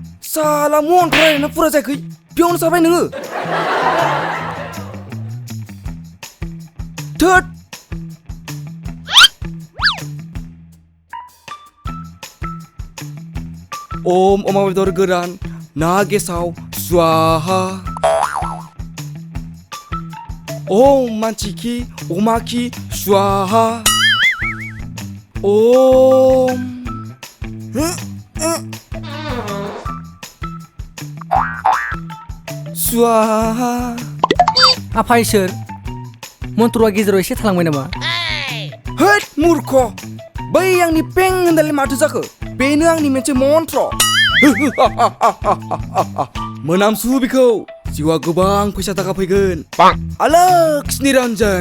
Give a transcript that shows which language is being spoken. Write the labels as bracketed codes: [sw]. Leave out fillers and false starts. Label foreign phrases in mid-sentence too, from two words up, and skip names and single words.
[brx] साला मन्थ्रायना फुरा जायाखै बेयावनो जाबाय नोङो थोद Om अमा बेदर गोरान ना गेसाव स्वाहा Om मानसि खि अमा खि स्वाहा Om स्वाहा आफा इसोर मन्त्रआ गेजेराव एसे थालांबाय नामा होद मूर्ख बै आंनि पें होननानै माथो जाखो बेनो आंनि मोनसे मन्त्र मोनामसु बिखौ जिउआ गोबां फैसा थाखा फैगोन LAXMI रन्जन